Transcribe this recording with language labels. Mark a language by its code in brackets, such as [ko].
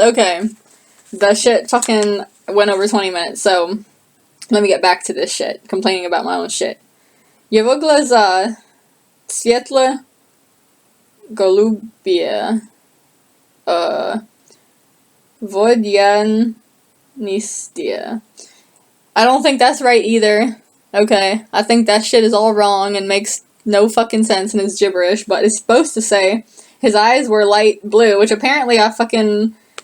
[en] Okay, the shit fucking went over 20 minutes, so let me get back to this shit. Complaining about my own shit. [ru] Его глаза светло-голубые, водянистые. [en] I don't think that's right either. Okay, I think that shit is all wrong and makes no fucking sense and is gibberish, but it's supposed to say his eyes were light blue, which apparently I fucking